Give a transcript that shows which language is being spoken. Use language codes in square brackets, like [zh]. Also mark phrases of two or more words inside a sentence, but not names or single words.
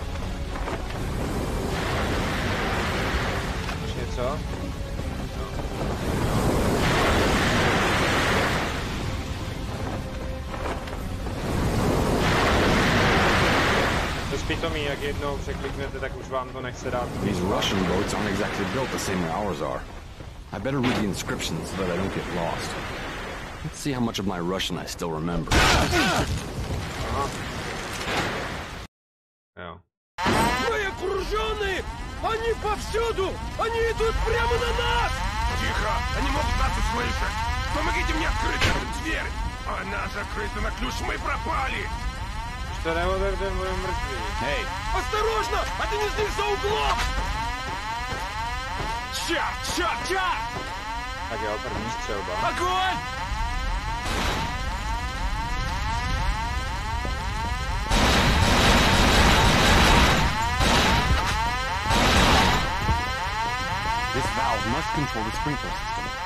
[cs] Už něco? Pitomí, jak jednou překliknete, tak už vám to nechce dát. [en] These Russian boats aren't exactly built the same way ours are. I better read the inscriptions so that I don't get lost. Let's see how much of my Russian I still remember. [cs] Aha. Jo. [ru] Мы окружены! Они повсюду! Они идут прямо на нас! Тихо! Они могут нас услышать! Помогите мне открыть эту дверь! Она закрыта на ключ, мы пропали! [cs] To neodevřem, budeme mrtví. [en] Hey! [ru] Осторожно! Один из них за углом! Черт! [cs] Tak jo, první střelba. [ru] Огонь! [en] This valve must control the sprinkler system.